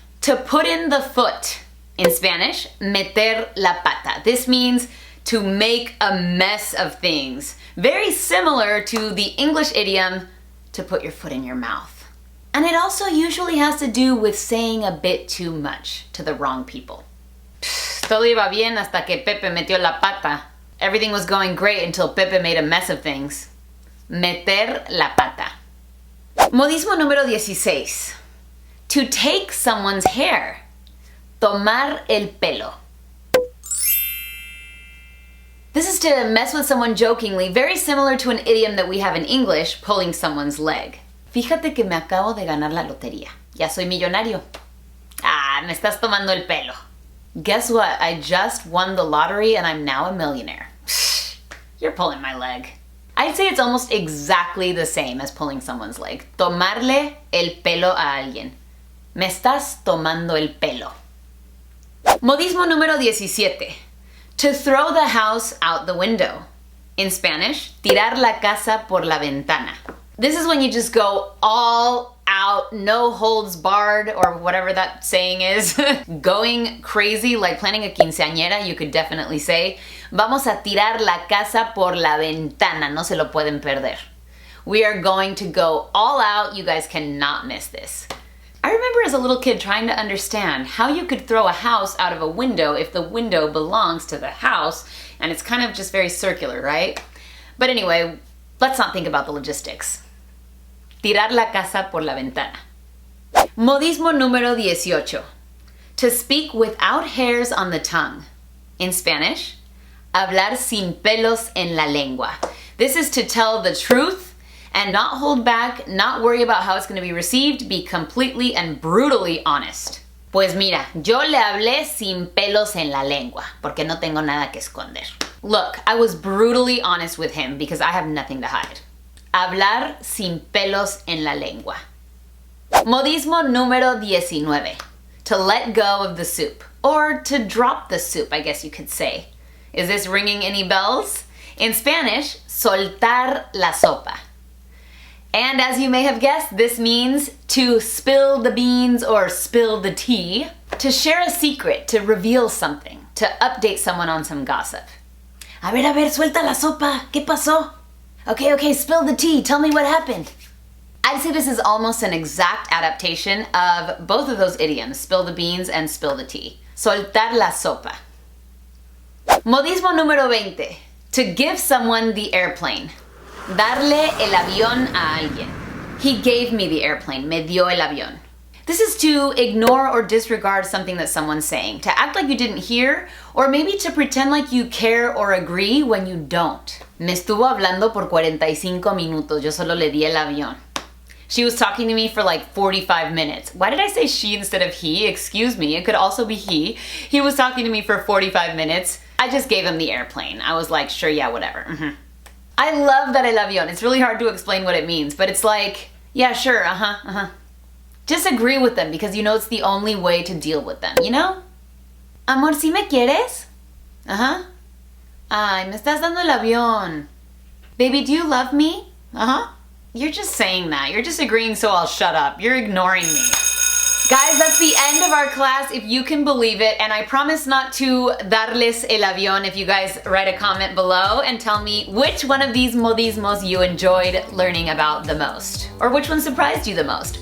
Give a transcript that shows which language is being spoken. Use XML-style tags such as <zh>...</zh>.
<en>To put in the foot. In Spanish,</en> <es>meter la pata.</es> <en>This means to make a mess of things. Very similar to the English idiom, to put your foot in your mouth. And it also usually has to do with saying a bit too much to the wrong people.</en> <es>Todo iba bien hasta que Pepe metió la pata.</es> <en>Everything was going great until Pepe made a mess of things.</en> <es>Meter la pata. Modismo número 16.</es> <en>To take someone's hair.</en> <es>Tomar el pelo.</es> <en>This is to mess with someone jokingly, very similar to an idiom that we have in English, pulling someone's leg.</en> <es>Fíjate que me acabo de ganar la lotería. Ya soy millonario. Ah, me estás tomando el pelo.</es> <en>Guess what? I just won the lottery and I'm now a millionaire. You're pulling my leg. I'd say it's almost exactly the same as pulling someone's leg.</en> <es>Tomarle el pelo a alguien. Me estás tomando el pelo. Modismo número 17.</es> <en>To throw the house out the window. In Spanish,</en> <es>tirar la casa por la ventana.</es> <en>This is when you just go all out, no holds barred, or whatever that saying is. Going crazy, like planning a quinceañera, you could definitely say,</en> <es>vamos a tirar la casa por la ventana, no se lo pueden perder.</es> <en>We are going to go all out, you guys cannot miss this. I remember as a little kid trying to understand how you could throw a house out of a window if the window belongs to the house, and it's kind of just very circular, right? But anyway, let's not think about the logistics.</en> <es>Tirar la casa por la ventana. Modismo número 18.</es> <en>To speak without hairs on the tongue. In Spanish,</en> <es>hablar sin pelos en la lengua.</es> <en>This is to tell the truth and not hold back, not worry about how it's going to be received, be completely and brutally honest.</en> <es>Pues mira, yo le hablé sin pelos en la lengua, porque no tengo nada que esconder.</es> <en>Look, I was brutally honest with him because I have nothing to hide.</en> <es>Hablar sin pelos en la lengua. Modismo número 19.</es> <en>To let go of the soup. Or to drop the soup, I guess you could say. Is this ringing any bells? In Spanish,</en> <es>soltar la sopa.</es> <en>And as you may have guessed, this means to spill the beans or spill the tea. To share a secret, to reveal something, to update someone on some gossip.</en> <es>A ver, suelta la sopa. ¿Qué pasó?</es> <en>Okay, spill the tea. Tell me what happened. I'd say this is almost an exact adaptation of both of those idioms, spill the beans and spill the tea.</en> <es>Soltar la sopa. Modismo número 20.</es> <en>To give someone the airplane.</en> <es>Darle el avión a alguien.</es> <en>He gave me the airplane.</en> <es>Me dio el avión.</es> <en>This is to ignore or disregard something that someone's saying, to act like you didn't hear, or maybe to pretend like you care or agree when you don't.</en> <es>Me estuvo hablando por 45 minutos. Yo solo le di el avión.</es> <en>She was talking to me for like 45 minutes. Why did I say she instead of he? Excuse me, it could also be he. He was talking to me for 45 minutes. I just gave him the airplane. I was like, sure, yeah, whatever. I love that</en> <es>el avión.</es> <en>It's really hard to explain what it means, but it's like, yeah, sure, Just agree with them because you know it's the only way to deal with them, you know?</en> <es>Amor, ¿sí me quieres? Ay, me estás dando el avión.</es> <en>Baby, do you love me? You're just saying that. You're just agreeing so I'll shut up. You're ignoring me. Guys, that's the end of our class, if you can believe it, and I promise not to</en> <es>darles el avión</es> <en>if you guys write a comment below and tell me which one of these modismos you enjoyed learning about the most, or which one surprised you the most.</en>